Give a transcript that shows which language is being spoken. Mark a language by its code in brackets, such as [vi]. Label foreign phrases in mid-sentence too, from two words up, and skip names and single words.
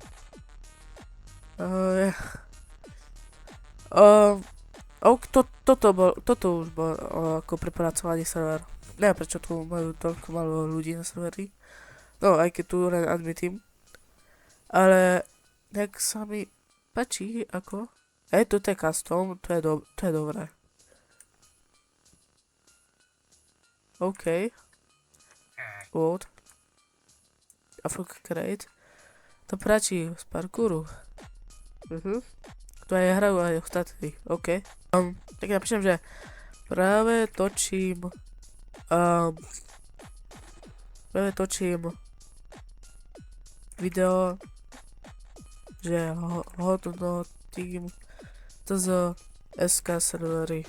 [sk] Toto už bol ako prepracovaný server. Neviem prečo tu majú toľko malo ľudí na serveri. No, aj keď tu len [en] admin team. [sk] Ale nejak sa mi páči, ako... to je custom, to je dobré. OK. [en] What? Africa Great. [sk] To práči z parkouru. To aj hrajú aj ostatní. OK. Tak napíšem, že práve točím video, že hodnotím z SK servery.